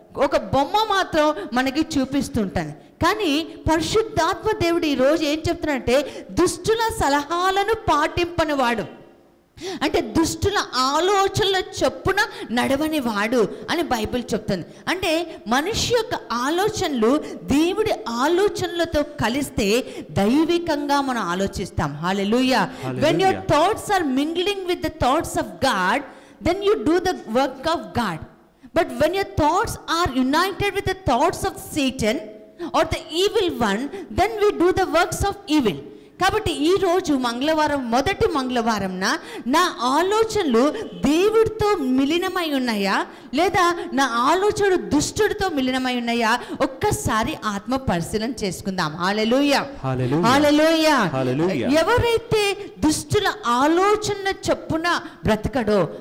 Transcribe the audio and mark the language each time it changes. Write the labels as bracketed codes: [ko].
[te] ఒక బొమ్మ మాత్రం మనకి చూపిస్తుంటాను. కానీ పరిశుద్ధాత్మ దేవుడు ఈరోజు ఏం చెప్తున్నాడంటే, దుష్టుల సలహాలను పాటింపని వాడు, అంటే దుష్టుల ఆలోచనల చొప్పున నడవని వాడు అని బైబిల్ చెప్తుంది. అంటే మనిషి యొక్క ఆలోచనలు దేవుడి ఆలోచనలతో కలిస్తే దైవికంగా మనం ఆలోచిస్తాం. హల్లెలూయా. [en] When your thoughts are mingling with the thoughts of God, then you do the work of God. But when your thoughts are united with the thoughts of Satan or the evil one, then we do the works of evil. [te] కాబట్టి ఈరోజు మంగళవారం, మొదటి మంగళవారం నా ఆలోచనలు దేవుడితో మిలినమై ఉన్నాయా, లేదా నా ఆలోచనలు దుష్టుడితో మిలినమై ఉన్నాయా, ఒక్కసారి ఆత్మ పరిశీలన చేసుకుందాం. హల్లెలూయా. హల్లెలూయా. ఎవరైతే దుష్టుల ఆలోచన చొప్పున బ్రతకడో